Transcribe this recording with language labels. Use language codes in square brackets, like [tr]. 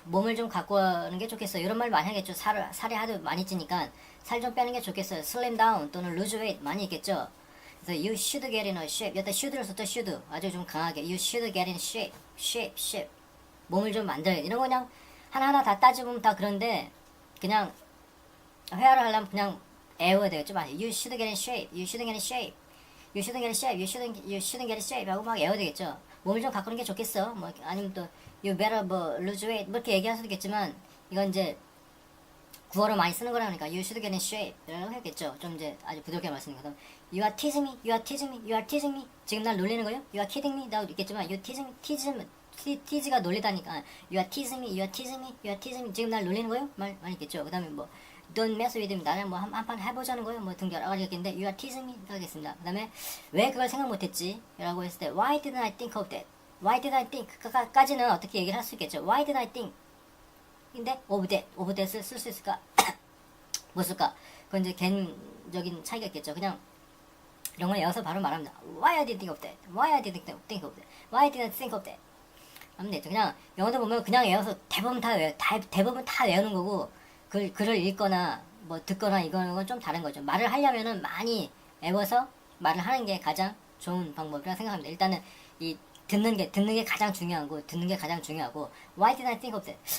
[ko] 몸을 좀 갖고 오는 게 좋겠어요. 이런 말 많이 하겠죠. 살이 하도 많이 찌니까 살 좀 빼는 게 좋겠어요. [en] Slim down [ko] 또는 [en] lose weight [ko] 많이 있겠죠. 그래서 [en] You should get in a shape. [ko] 여기다 should를 썼죠. [en] should. [ko] 아주 좀 강하게 [en] You should get in shape. [ko] shape. 몸을 좀 만들어야 돼. 이런 거 그냥 하나하나 다 따져보면 다 그런데 그냥 회화를 하려면 그냥 애워야 되겠죠. [en] You should get in shape. You shouldn't get in shape. You shouldn't get in shape. You shouldn't get in shape. [ko] 하고 막 애워야 되겠죠. 몸을 좀 갖고 오는 게 좋겠어. 뭐 아니면 또 [en] You better [ko] 뭐 [en] lose weight [ko] 뭐 이렇게 얘기할 수도 있겠지만 이건 이제 구어로 많이 쓰는 거라니까 [en] You should get in shape [ko] 이라고 했겠죠. 좀 이제 아주 부드럽게 말씀드리면 [en] You are teasing me. You are teasing me. You are teasing me. [ko] 지금 날 놀리는 거예요? [en] You are kidding me. [ko] 나도 있겠지만 [en] You teasing me. tease가 놀리다니까 You are teasing me. You are teasing me. You are teasing me. [ko] 지금 날 놀리는 거예요? 말 많이 있겠죠. 그 다음에 뭐 [en] Don't mess with me. [ko] 나랑 뭐 한판 해보자는 거예요. 뭐 등 여러 가지가 있겠는데 [en] You are teasing me. [ko] 하겠습니다. 그 다음에 왜 그걸 생각 못했지? 라고 했을 때 [en] Why didn't I think of that? Why did I think? [ko] 까지는 어떻게 얘기를 할 수 있겠죠. [en] Why did I think? [ko] 근데 of that을 쓸 수 있을까? 못 쓸까? 그건 이제 개인적인 차이가 있겠죠. 그냥 이런 걸 외워서 바로 말합니다. [en] Why I didn't think of that? Why I didn't think of that? Why didn't I think of that? [ko] 하면 되죠. 그냥 영어도 보면 그냥 외워서 대부분 다 외우는 거고 글을 읽거나 뭐 듣거나 이거는 좀 다른 거죠. 말을 하려면은 많이 외워서 말을 하는 게 가장 좋은 방법이라고 생각합니다. 일단은 이 듣는 게 가장 중요하고 [en] Why did I think of that?